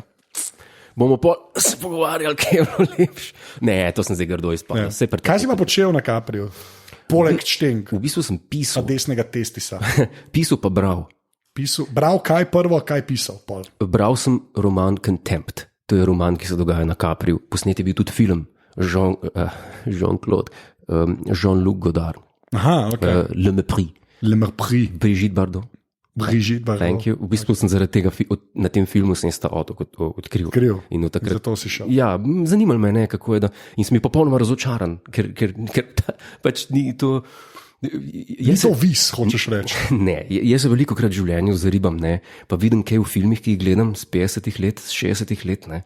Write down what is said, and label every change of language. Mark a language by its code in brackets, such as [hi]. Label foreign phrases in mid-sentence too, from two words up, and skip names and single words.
[sl] Bomo se pogovarjali, kaj je bilo lepše. Ne, to sem zdaj grdo izpadel. Ja. Kaj si pa počel na Capriju? Poleg štenk. V bistvu sem pisal. Pa desnega testisa. Pisal pa bral. Bral kaj prvo, kaj pisal? Pol. Bral sem roman Contempt. To je roman, ki se dogaja na Capriju. Posnet je bil tudi film Jean-Claude, Jean-Luc Godard. Aha, ok. Le Mépris. Le Mépris. Brigitte Bardot. Brigitte Bardot. [en] Thank you. [sl] V bistvu sem zaradi tega, na tem filmu sem ta otok odkril. In od takrat, zato si šel. Ja, zanimalo me je, kako je, in sem bil popolnoma razočaran, ker pač ni to. Ni to vis, hočeš reči. Ne, jaz se veliko krat v življenju zaribam, ne, pa vidim kaj v filmih, ki jih gledam z 50 let, z 60 let, ne.